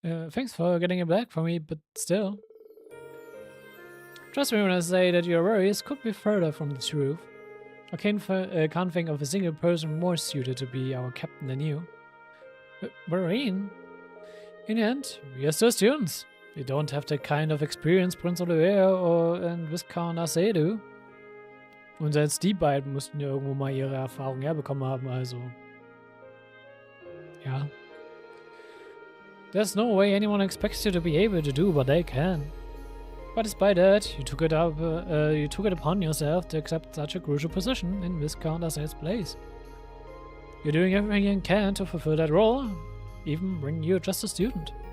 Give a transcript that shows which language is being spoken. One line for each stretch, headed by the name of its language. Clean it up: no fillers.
English: Thanks for getting it back for me, but still. Trust me when I say that your worries could be further from the truth. I can't think of a single person more suited to be our captain than you. Marine? In the end, we are still students. We don't have the kind of experience Prince Oliver und Viscount Arce do.
German: Und selbst die beiden mussten ja irgendwo mal ihre Erfahrung herbekommen haben, also. Ja.
English: There's no way anyone expects you to be able to do what they can. But despite that, you took it upon yourself to accept such a crucial position in Viscount Arce's place. You're doing everything you can to fulfill that role, even when you're just a student.